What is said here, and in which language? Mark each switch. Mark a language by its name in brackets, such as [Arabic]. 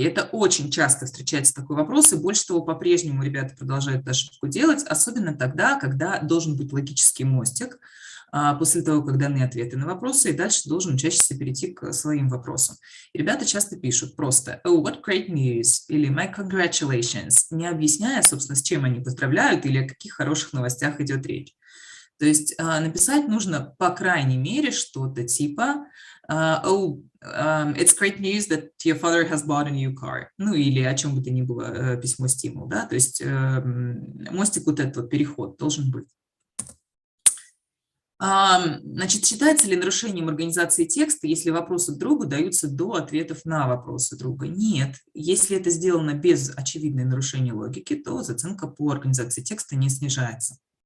[Russian] Это очень часто встречается такой вопрос, и больше того, по-прежнему ребята продолжают эту ошибку делать, особенно тогда, когда должен быть логический мостик, после того, как даны ответы на вопросы, и дальше должен учащийся перейти к своим вопросам. И ребята часто пишут просто [English] «Oh, what great news» [Russian] или [English] «My congratulations», [Russian] не объясняя, собственно, с чем они поздравляют или о каких хороших новостях идет речь. То есть написать нужно, по крайней мере, что-то типа [English] «Oh, it's great news that your father has bought a new car». [Russian] Ну, или о чем бы то ни было, письмо-стимул, да, то есть мостик, вот этот вот переход должен быть. Значит, считается ли нарушением организации текста, если вопросы другу даются до ответов на вопросы друга? Нет. Если это сделано без очевидной нарушения логики, то оценка по организации текста не снижается.